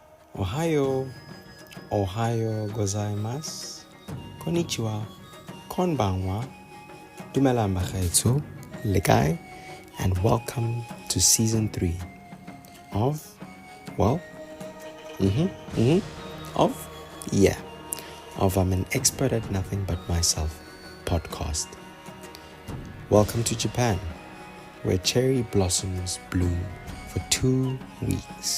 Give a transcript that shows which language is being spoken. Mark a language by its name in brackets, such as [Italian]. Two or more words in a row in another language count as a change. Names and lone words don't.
[Japanese] おはよう、おはようございます、こんにちは、こんばんは, [Tswana] dumelang bagaetsho, lekai, [English] and welcome to season 3 of, of I'm an expert at nothing but myself podcast. Welcome to Japan, where cherry blossoms bloom for 2 weeks.